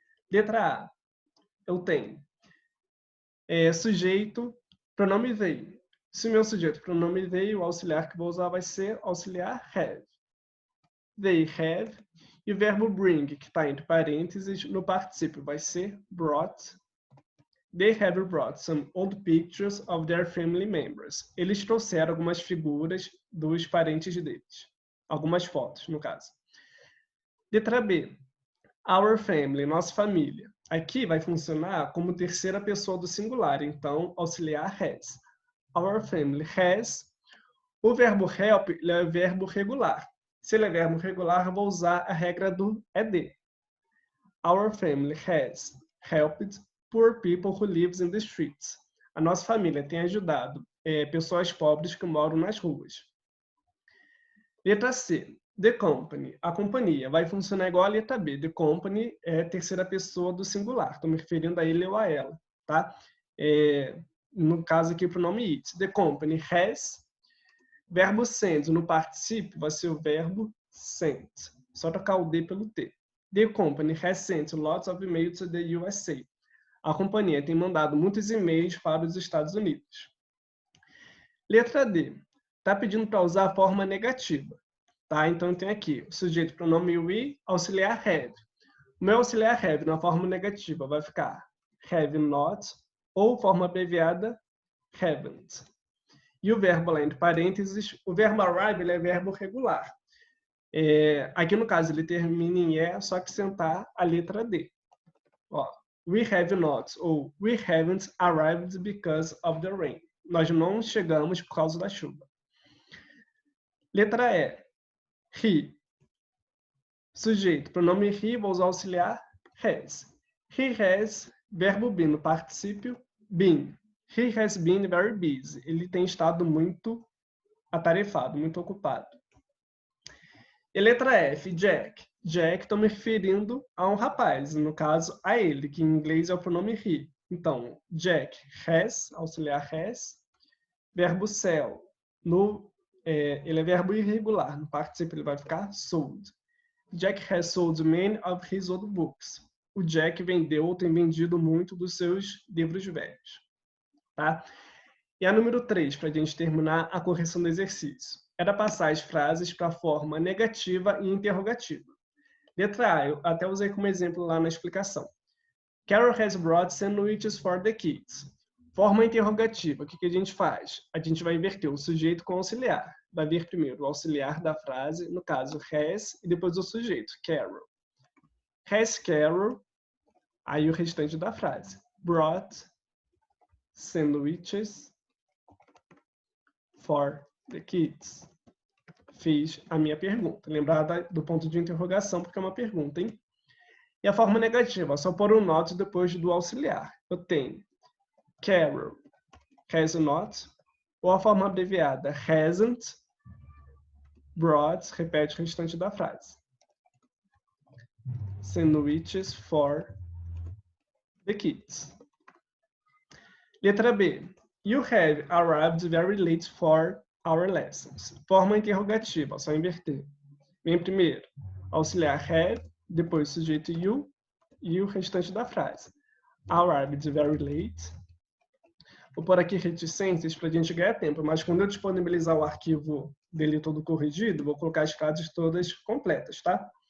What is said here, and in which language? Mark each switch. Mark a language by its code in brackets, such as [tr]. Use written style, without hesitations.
[pt] Letra A, eu tenho sujeito, pronome they. Se o meu sujeito pronome they, o auxiliar que vou usar vai ser auxiliar have. [en] They have. [pt] E o verbo bring, que está entre parênteses, no particípio vai ser brought. [en] They have brought some old pictures of their family members. [pt] Eles trouxeram algumas figuras dos parentes deles. Algumas fotos, no caso. Letra B. Our family, nossa família. Aqui vai funcionar como terceira pessoa do singular, então auxiliar has. [en] Our family has. [pt] O verbo help ele é verbo regular. Se ele é verbo regular, vou usar a regra do ED. [en] Our family has helped poor people who live in the streets. [pt] A nossa família tem ajudado pessoas pobres que moram nas ruas. Letra C. The company. A companhia vai funcionar igual a letra B. The company é terceira pessoa do singular. Estou me referindo a ele ou a ela. Tá? No caso aqui, o pronome it. [en] The company has. [pt] Verbo send no particípio vai ser o verbo sent. Só trocar o D pelo T. [en] The company has sent lots of emails to the USA. [pt] A companhia tem mandado muitos e-mails para os Estados Unidos. Letra D. Está pedindo para usar a forma negativa. Tá? Então, tem aqui o sujeito pronome we, auxiliar have. O meu auxiliar have na forma negativa vai ficar have not ou forma abreviada haven't. E o verbo lá entre parênteses, o verbo arrive ele é verbo regular. Aqui no caso ele termina em E, só que sentar a letra D. [en] Ó, we have not ou we haven't arrived because of the rain. [pt] Nós não chegamos por causa da chuva. Letra E. He. Sujeito, pronome he, vou usar auxiliar has. He has, verbo be no particípio, been. [en] He has been very busy. [pt] Ele tem estado muito atarefado, muito ocupado. E letra F, Jack. Jack, estou me referindo a um rapaz, no caso, a ele, que em inglês é o pronome he. Então, [en] Jack has, [pt] auxiliar has. Verbo sell, ele é verbo irregular. No particípio ele vai ficar sold. [en] Jack has sold many of his old books. [pt] O Jack vendeu ou tem vendido muito dos seus livros velhos. Tá? E a número 3, para a gente terminar a correção do exercício. Era passar as frases para a forma negativa e interrogativa. Letra A, eu até usei como exemplo lá na explicação. [en] Carol has brought sandwiches for the kids. [pt] Forma interrogativa, o que a gente faz? A gente vai inverter o sujeito com o auxiliar. Vai vir primeiro o auxiliar da frase, no caso has, e depois o sujeito, Carol. [en] Has Carol, [pt] aí o restante da frase. [en] Brought sandwiches for the kids. [pt] Fiz a minha pergunta. Lembrar do ponto de interrogação, porque é uma pergunta, hein? E a forma negativa, só pôr um not depois do auxiliar. Eu tenho [en] Carol has not, [pt] ou a forma abreviada [en] hasn't brought, [pt] repete o restante da frase. [en] Sandwiches for the kids. [pt] Letra B. [en] You have arrived very late for our lessons. [pt] Forma interrogativa, só inverter. Vem primeiro auxiliar have, depois sujeito you e o restante da frase. Arrived very late. Vou pôr aqui reticências para a gente ganhar tempo, mas quando eu disponibilizar o arquivo dele todo corrigido, vou colocar as frases todas completas, tá?